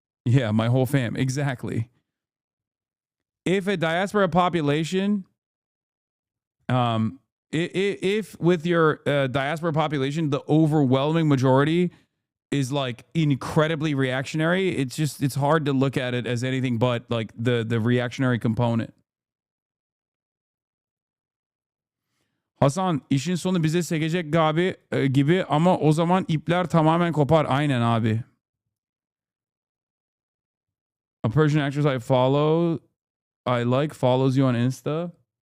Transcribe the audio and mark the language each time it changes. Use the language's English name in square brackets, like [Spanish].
[English] Yeah, my whole fam. Exactly. If a diaspora population, if with your diaspora population, the overwhelming majority is like incredibly reactionary. It's hard to look at it as anything but like the reactionary component. [Turkish] Hasan, işin sonu bize sekecek gibi ama o zaman ipler tamamen kopar. Aynen abi. [English] A Persian actress I like follows you on Insta.